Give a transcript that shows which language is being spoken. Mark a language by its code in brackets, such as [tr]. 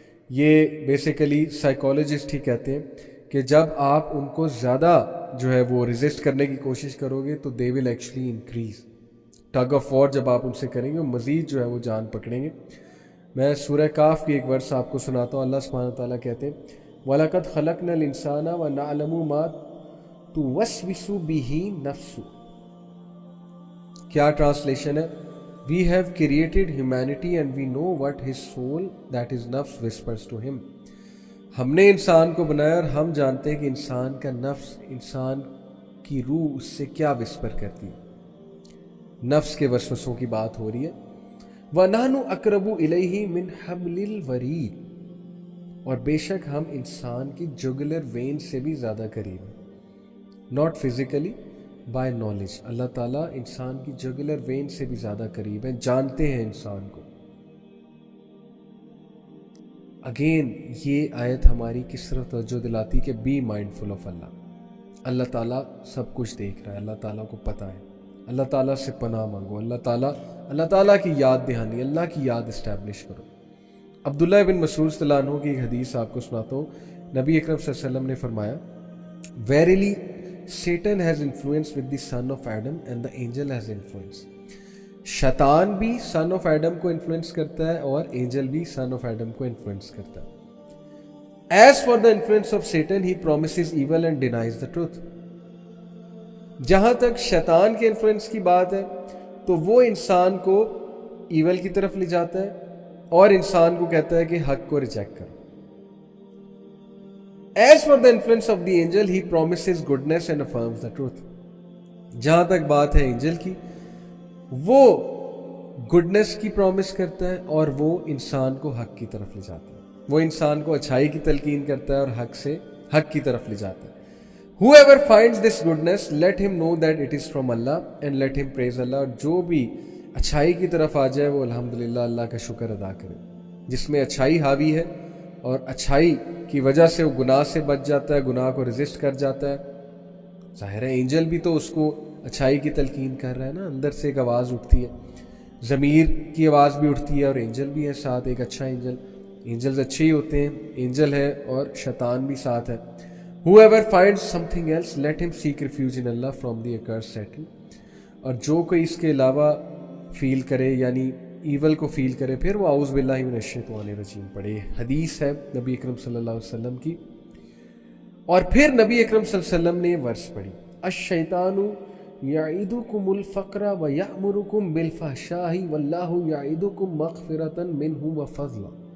[ur] یہ basically psychologist ہی کہتے ہیں کہ جب آپ ان کو زیادہ جو ہے وہ ریزسٹ کرنے کی کوشش کرو گے تو [en] They will actually increase. [ur] Tug of war جب آپ ان سے کریں گے، مزید جو ہے وہ جان پکڑیں گے. میں سورہ کاف کی ایک ورس آپ کو سناتا ہوں. اللہ سبحانہ تعالیٰ کہتے ہیں [ar] وَلَقَدْ خَلَقْنَا الْإِنسَانَ وَنَعْلَمُ مَا تُوَسْوِسُ بِهِ نَفْسُهُ. [ur] کیا ٹرانسلیشن ہے؟ [en] We have created humanity and we know what his soul, that is nafs, whispers to him. [ur] ہم نے انسان کو بنایا اور ہم جانتے ہیں کہ انسان کا نفس، انسان کی روح اس سے کیا وسپر کرتی ہے. نفس کے وسوسوں کی بات ہو رہی ہے. [ar] وَنَحْنُ أَقْرَبُ إِلَيْهِ مِنْ حَبْلِ الْوَرِيدِ. [ur] اور بے شک ہم انسان کی جگلر وین سے بھی زیادہ قریب ہیں. [en] Not physically, by knowledge. [ur] اللہ تعالیٰ انسان کی جگلر وین سے بھی زیادہ قریب ہیں، جانتے ہیں انسان کو. اگین یہ آیت ہماری کس طرف توجہ دلاتی کہ [en] Be mindful of Allah. [ur] اللہ تعالیٰ سب کچھ دیکھ رہا ہے, اللہ تعالیٰ کو پتہ ہے, اللہ تعالیٰ سے پناہ مانگو, اللہ تعالیٰ کی یاد دہانی, اللہ کی یاد اسٹیبلش کرو. عبداللہ بن مسعود صلی اللہ عنہ کی ایک حدیث آپ کو سناتا ہوں. نبی اکرم صلی اللہ علیہ وسلم نے فرمایا, [en] verily Satan has influence [ur] with the sun of Adam and the angel has influence. شیطان بھی سن آف ایڈم کو انفلوئنس کرتا ہے اور اینجل بھی سن آف ایڈم کو انفلوئنس کرتا ہے. [en] As for the influence of Satan he promises evil and denies the truth. [ur] جہاں تک شیطان کے انفلوئنس کی بات ہے تو وہ انسان کو ایول کی طرف لے جاتا ہے اور انسان کو کہتا ہے کہ حق کو ریجیکٹ کرو. [en] As for the influence of the angel he promises goodness and affirms the truth. [ur] جہاں تک بات ہے اینجل کی, وہ گڈنس کی پرومس کرتا ہے اور وہ انسان کو حق کی طرف لے جاتا ہے, وہ انسان کو اچھائی کی تلقین کرتا ہے اور حق کی طرف لے جاتا ہے. [en] Whoever finds this goodness, let him know that it is from Allah and let him praise Allah. [ur] اور جو بھی اچھائی کی طرف آ جائے وہ الحمدللہ اللہ کا شکر ادا کرے. جس میں اچھائی حاوی ہے اور اچھائی کی وجہ سے وہ گناہ سے بچ جاتا ہے, گناہ کو ریزسٹ کر جاتا ہے. ظاہر ہے اینجل بھی تو اس کو اچھائی کی تلقین کر رہا ہے نا, اندر سے ایک آواز اٹھتی ہے, ضمیر کی آواز بھی اٹھتی ہے اور اینجل بھی ہے ساتھ, ایک اچھا اینجل. اینجلز اچھے ہی ہوتے ہیں, اینجل ہے اور شیطان بھی ساتھ ہے. [en] Whoever finds something else, let him seek refuge in Allah from the accursed Satan. [ur] اور جو کوئی اس کے علاوہ فیل کرے یعنی ایول کو فیل کرے پھر وہ اعوذ باللہ من الشیطان الرجیم پڑھے. حدیث ہے نبی اکرم صلی اللہ علیہ وسلم کی. اور پھر نبی اکرم صلی اللہ علیہ وسلم نے ورس پڑھی, [ar] الشیطان یعیدکم الفقر ویأمرکم بالفحشاء واللہ یعیدکم مغفرۃ منہ وفضلا.